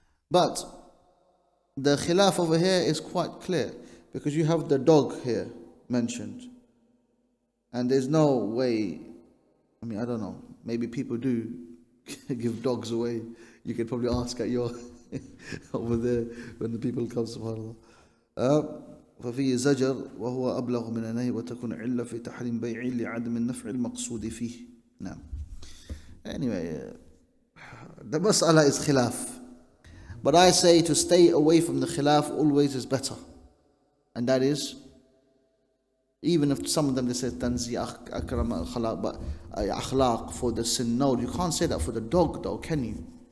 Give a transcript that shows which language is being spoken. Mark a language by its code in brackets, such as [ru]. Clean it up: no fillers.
[en] But the khilaf over here is quite clear, because you have the dog here mentioned, and there's no way, I mean, I don't know, maybe people do give dogs away. You could probably ask at your over there when the people come, subhanAllah. [ar] ففيه زجر وهو أبلغ من النهي وتكون علة في تحريم بيع لعدم النفع المقصود فيه. نعم. [en] Anyway, the mas'ala is khilaf, but I say to stay away from the khilaf always is better, and that is, even if some of them they say tanzi akram al-khalaq, but akhlaq for the sin, no, you can't say that for the dog though, can you?